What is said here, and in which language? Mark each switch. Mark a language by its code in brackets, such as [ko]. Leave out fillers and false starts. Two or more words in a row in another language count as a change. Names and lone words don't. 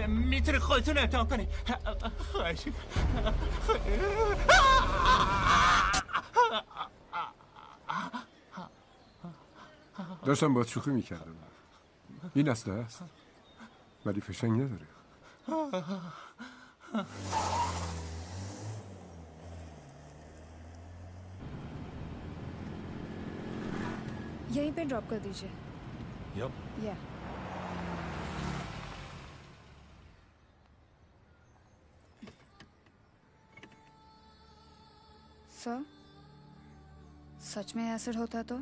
[fa] میتونی خودتون امتحان کنی. خواهش میکنم. داشتم باید شوخی میکردم. این اسلحه است ولی فشنگ نداره. [hi] यहीं पे ड्रॉप कर दीजिए. [en] Yep. [hi] या. सर सच में एसिड होता तो?